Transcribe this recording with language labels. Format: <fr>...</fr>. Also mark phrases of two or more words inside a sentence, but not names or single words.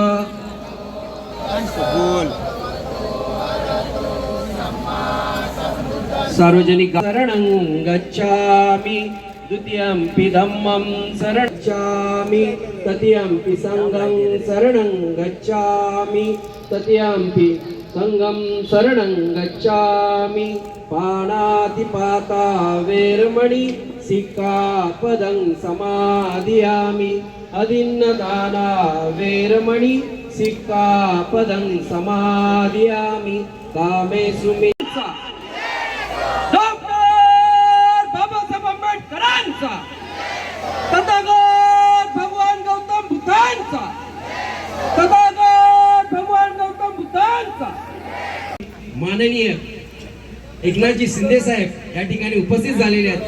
<pi>सार्वजनिक शरणं गच्छामि द्वितीयंपि धम्मं शरणं गच्छामि तृतीयंपि संघं शरणं गच्छामि तृतीयंपि संघं शरणं गच्छामि. पाणातिपाता वेरमणि सिक्खापदं समादियामि. अदिन्नदाना वेरमणि सिक्खापदं समादियामि. कामेषु मिच्छा.</pi> <mr>डॉक्टर बाबासाहेब आंबेडकरांचा, तथागत भगवान गौतम बुद्धांचा, तथागत भगवान गौतम बुद्धांचा. माननीय एकनाथजी शिंदे साहेब या ठिकाणी उपस्थित झालेले आहेत.</mr>